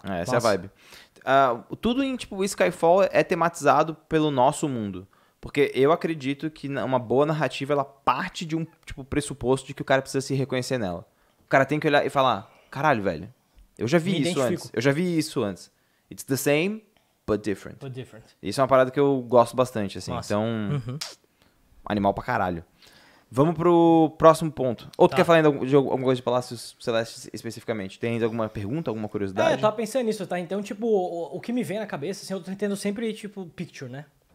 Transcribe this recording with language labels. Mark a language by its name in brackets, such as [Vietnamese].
[Portuguese] Essa é a vibe. Tudo em, tipo, Skyfall é tematizado pelo nosso mundo. Porque eu acredito que uma boa narrativa, ela parte de um tipo, pressuposto de que o cara precisa se reconhecer nela. O cara tem que olhar e falar, caralho, velho, eu já vi isso antes. [English] It's the same, but different. [Portuguese] Isso é uma parada que eu gosto bastante, assim. Nossa. Então, animal pra caralho. Vamos pro próximo ponto. Ou tu quer falar de alguma coisa de Palácios Celestes especificamente? Tem alguma pergunta, alguma curiosidade? Eu tava pensando nisso, tá? Então, tipo, o que me vem na cabeça, assim, eu tô tendo sempre, tipo, picture, né?